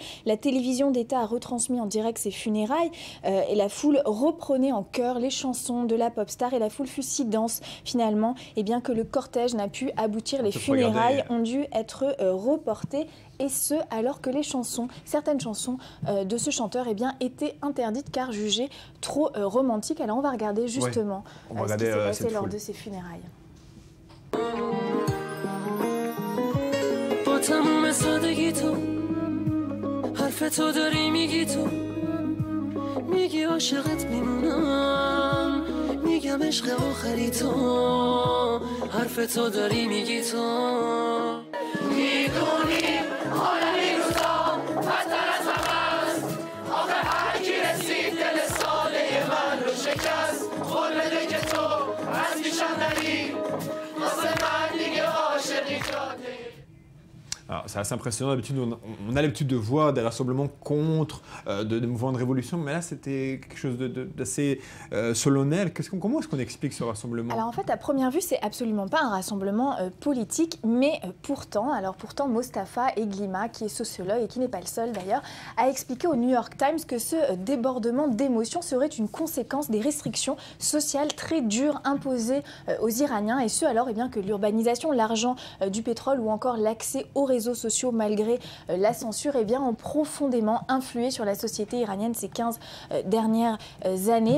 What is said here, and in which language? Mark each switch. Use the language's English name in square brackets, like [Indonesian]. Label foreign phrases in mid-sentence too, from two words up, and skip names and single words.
[French] La télévision d'État a retransmis en direct ces funérailles et la foule reprenait en chœur les chansons de la pop star et la foule fut si dense finalement que le cortège n'a pu aboutir. Les funérailles ont dû être reportées et ce alors que certaines chansons de ce chanteur étaient interdites car jugées trop romantiques. Alors on va regarder justement ce qui s'est passé lors de ces funérailles. [Persian] حرف تو داری میگی تو میگی عاشقت میمونم میگم عشق آخری تو حرف تو داری میگی تو میدونی حالمی روزا بدتر از همه است آخه هر کی رسید دل ساده من رو شکست قول بده که تو از پیشم نری واسه من دیگه عاشقی شده. [French] C'est assez impressionnant. D'habitude, on a l'habitude de voir des rassemblements contre des mouvements de révolution, mais là, c'était quelque chose d'assez solennel. Comment est-ce qu'on explique ce rassemblement? Alors en fait, à première vue, c'est absolument pas un rassemblement politique, mais pourtant, Mostafa Eglima, qui est sociologue et qui n'est pas le seul d'ailleurs, a expliqué au New York Times que ce débordement d'émotions serait une conséquence des restrictions sociales très dures imposées aux Iraniens, et ce alors que l'urbanisation, l'argent du pétrole ou encore l'accès aux réseaux sociaux malgré la censure ont profondément influé sur la société iranienne ces 15 dernières années.